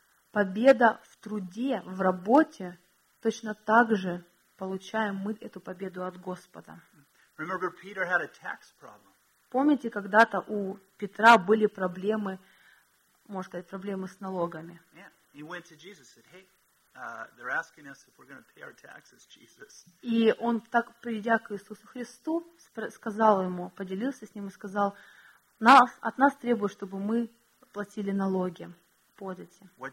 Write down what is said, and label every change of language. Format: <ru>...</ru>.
<ru>Победа в труде, в работе, точно так же получаем мы эту победу от Господа.</ru> <en>Remember, Peter had a tax problem.</en> <ru>Помните, когда-то у Петра были проблемы, можно сказать, проблемы с налогами.</ru> <en>Yeah. He went to Jesus and said, "Hey, they're asking us if we're going to pay our taxes, Jesus."</en> <ru>И он так, придя к Иисусу Христу, сказал ему, поделился с ним и сказал, нас, от нас требуют, чтобы мы платили налоги, подати.</ru>